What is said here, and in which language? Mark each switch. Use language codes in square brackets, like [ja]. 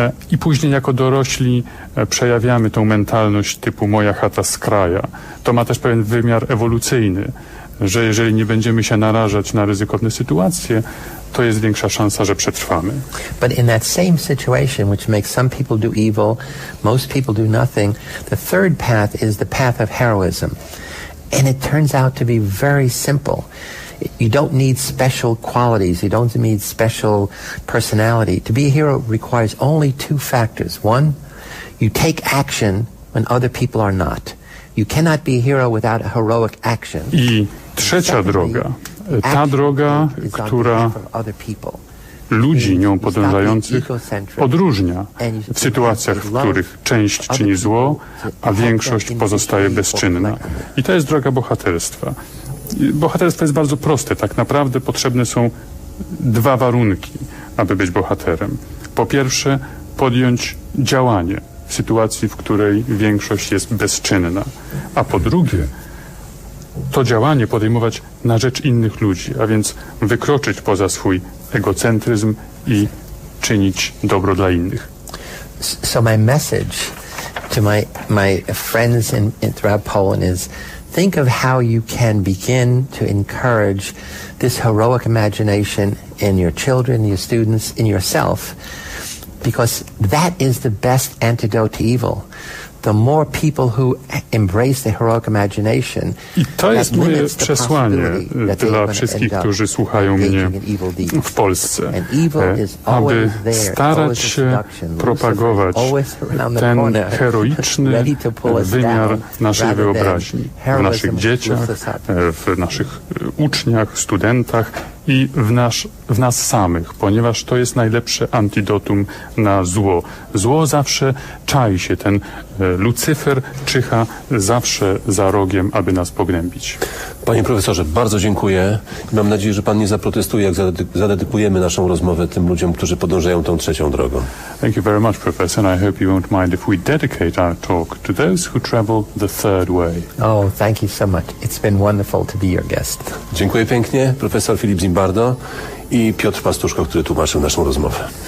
[pl] I później jako dorośli przejawiamy tą mentalność typu moja chata z kraja. To ma też pewien wymiar ewolucyjny, że jeżeli nie będziemy się narażać na ryzykowne sytuacje, to jest większa szansa, że przetrwamy. [en] But in that same situation, which makes some people do evil, most people do nothing, the third path is the path of heroism. And it turns out to be very simple. You don't need special qualities. You don't need special personality. To be a hero requires only two factors. One, you take action when other people are not. You cannot be a hero without a heroic action. [pl] I trzecia droga, ta droga, która ludzi nią podążających odróżnia w sytuacjach, w których część czyni zło, a większość pozostaje bezczynna. I to jest droga bohaterstwa. Bohaterstwo jest bardzo proste. Tak naprawdę potrzebne są dwa warunki, aby być bohaterem. Po pierwsze, podjąć działanie w sytuacji, w której większość jest bezczynna. A po drugie, to działanie podejmować na rzecz innych ludzi, a więc wykroczyć poza swój egocentryzm i czynić dobro dla innych. [en] So my message to my friends throughout Poland is think of how you can begin to encourage this heroic imagination in your children, your students, in yourself, because that is the best antidote to evil. The more people who embrace the heroic imagination. [pl] I to jest moje przesłanie dla wszystkich, którzy słuchają mnie w Polsce, aby starać się propagować ten heroiczny wymiar naszej wyobraźni w naszych dzieciach, w naszych uczniach, studentach i w nas samych, ponieważ to jest najlepsze antidotum na zło. Zło zawsze czai się, ten Lucyfer czyha zawsze za rogiem, aby nas pognębić. Panie profesorze, bardzo dziękuję. Mam nadzieję, że pan nie zaprotestuje, jak zadedykujemy naszą rozmowę tym ludziom, którzy podążają tą trzecią drogą. [en] Thank you very much, Professor, and I hope you won't mind if we dedicate our talk to those who travel the third way. Oh, thank you so much. It's been wonderful to be your guest. [pl] Dziękuję pięknie, profesor Philip Zimbardo i Piotr Pastuszko, który tłumaczył naszą rozmowę.